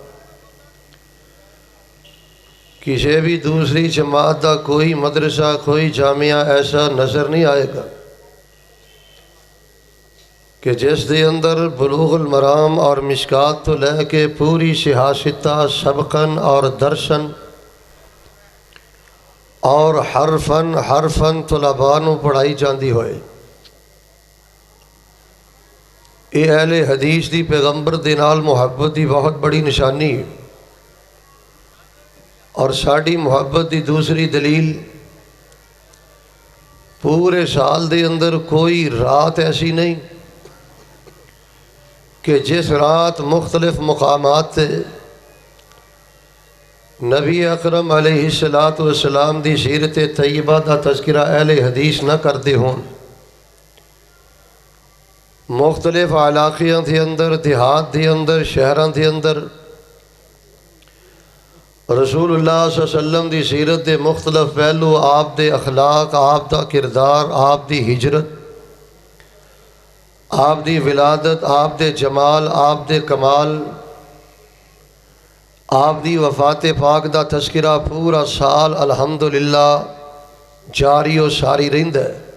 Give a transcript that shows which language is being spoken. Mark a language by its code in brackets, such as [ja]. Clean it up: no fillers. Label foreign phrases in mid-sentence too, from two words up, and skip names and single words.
[pa] کسی بھی دوسری جماعت دا کوئی مدرسہ، کوئی جامعہ ایسا نظر نہیں آئے گا کہ جس دے اندر بلوغ المرام اور مشکات تو لے کے پوری سیاستہ سبقاً اور درساً اور حرفاً طلباء نو پڑھائی جاندی ہوئے۔ اے اہل حدیث دی پیغمبر دے نال محبت دی بہت بڑی نشانی ہے، اور ساڑی محبت دی دوسری دلیل پورے سال دے اندر کوئی رات ایسی نہیں کہ جس رات مختلف مقامات تے نبی اکرم علیہ السلام دی سیرت طیبہ دا تذکرہ اہل حدیث نہ کردے ہون۔ مختلف علاقیاں دے اندر، دیہات دے اندر، شہراں دے اندر رسول اللہ صلی اللہ علیہ وسلم دی سیرت دے مختلف پہلو، آپ دے اخلاق، آپ دا کردار، آپ دی ہجرت، آپ دی ولادت، آپ دے جمال، آپ دے کمال، آپ دی وفات پاک دا تذکرہ پورا سال الحمدللہ جاری و ساری رہندا ہے۔